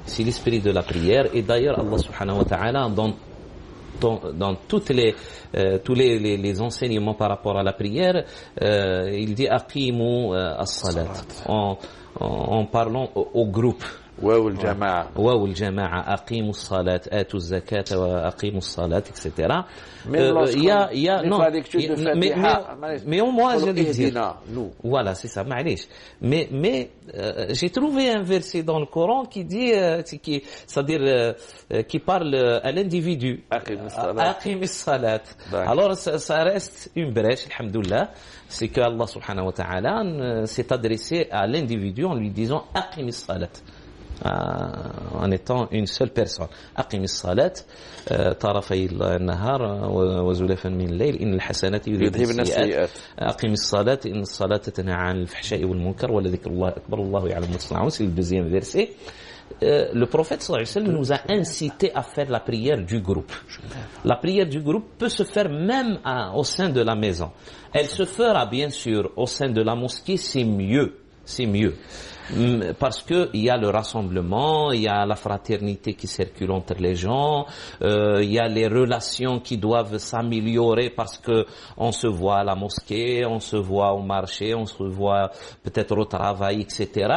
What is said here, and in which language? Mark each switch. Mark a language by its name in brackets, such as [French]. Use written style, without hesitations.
[French] C'est l'esprit de la prière. Et d'ailleurs, Allah subhanahu wa ta'ala, dans tous les enseignements par rapport à la prière, il dit [Arabic] aqimu as-salat, [French] en parlant au groupe [Arabic] واو الجماعة واو الجماعة أقيموا الصلاة آتوا الزكاة وأقيموا الصلاة etc. [French] Mais moi je vais dire voilà c'est ça معليش mais j'ai trouvé un verset dans le Coran qui dit c'est-à-dire qui parle à l'individu [Arabic] أقيم الصلاة. [French] Alors ça reste une brèche alhamdoulilah, c'est que Allah subhanahu wa ta'ala s'est adressé à l'individu en lui disant [Arabic] أقيم الصلاة [French] en étant une seule personne. [Arabic] أقم الصلاة طرفي النهار وزلفا من الليل إن الحسنات يذهبن السيئات أقم الصلاة إن الصلاة تنهى عن الفحشاء والمنكر ولذكر الله أكبر والله يعلم ما تصنعون. [French] C'est le deuxième verset. Le prophète sallallahu alayhi wa sallam nous a incité à faire la prière du groupe. La prière du groupe peut se faire même au sein de la maison. Elle se fera bien sûr au sein de la mosquée, c'est mieux. C'est mieux. Parce que il y a le rassemblement, il y a la fraternité qui circule entre les gens, il y a les relations qui doivent s'améliorer parce que on se voit à la mosquée, on se voit au marché, on se voit peut-être au travail, etc.